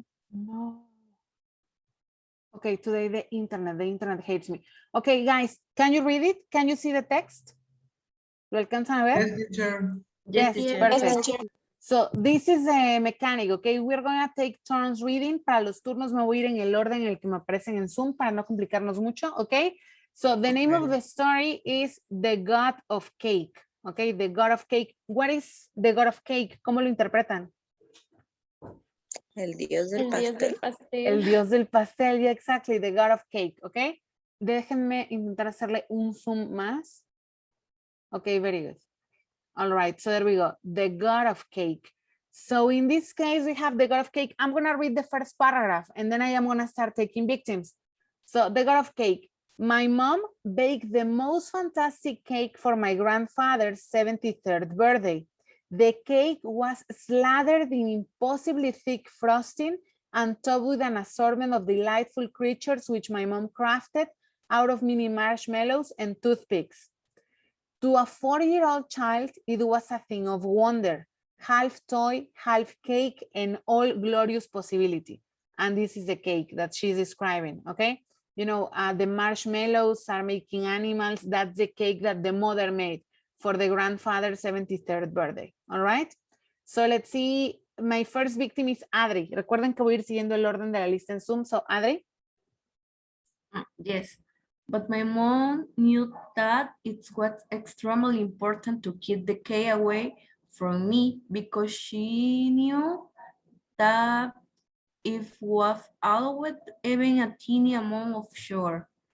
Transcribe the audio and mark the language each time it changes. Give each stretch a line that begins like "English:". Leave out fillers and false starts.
English: No. Okay, today the internet hates me. Okay, guys, can you read it? Can you see the text?
Spanish: ¿Lo alcanzan a ver?
English: Yes, teacher. Yes, teacher. perfect. So this is a mechanic, okay? We're going to take turns reading.
Spanish: Para los turnos me voy a ir en el orden en el que me aparecen en Zoom para no complicarnos mucho, okay?
English: So the name of the story is The God of Cake, okay? The God of Cake. What is the God of Cake?
Spanish: ¿Cómo lo interpretan? El dios del El dios pastel. del pastel. El dios del pastel,
English: yeah, exactly, the God of Cake, okay?
Spanish: Déjenme intentar hacerle un zoom más.
English: Okay, very good. All right, so there we go. The God of Cake. So in this case, we have the god of cake. I'm gonna read the first paragraph and then I am gonna start taking victims. So the god of cake. My mom baked the most fantastic cake for my grandfather's 73rd birthday. The cake was slathered in impossibly thick frosting and topped with an assortment of delightful creatures which my mom crafted out of mini marshmallows and toothpicks. To a 4-year-old child, it was a thing of wonder, half toy, half cake, and all glorious possibility. And this is the cake that she's describing, okay? You know, the marshmallows are making animals. That's the cake that the mother made for the grandfather's 73rd birthday, all right? So let's see, my first victim is Adri.
Spanish: Recuerden que voy a ir siguiendo el orden de la lista en Zoom.
English: So Adri. Yes, but my mom knew that it was extremely important to keep the cake away from me because she knew that if was always even a teeny amount of sugar.